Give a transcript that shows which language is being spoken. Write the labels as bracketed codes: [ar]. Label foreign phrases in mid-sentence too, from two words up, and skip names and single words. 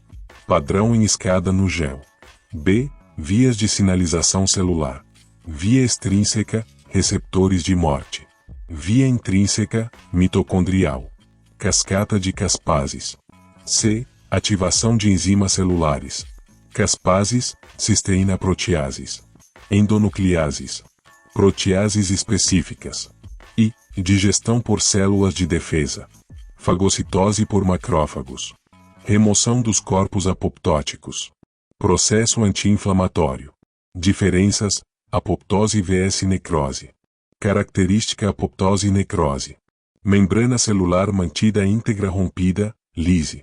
[pt] Padrão em escada no gel. B. Vias de sinalização celular. Via extrínseca, receptores de morte. Via intrínseca, mitocondrial. Cascata de caspases. C. Ativação de enzimas celulares. Caspases, cisteína proteases. Endonucleases. Proteases específicas. I. Digestão por células de defesa. Fagocitose por macrófagos. Remoção dos corpos apoptóticos. Processo anti-inflamatório. Diferenças, apoptose vs necrose. Característica apoptose e necrose. Membrana celular mantida íntegra rompida, lise.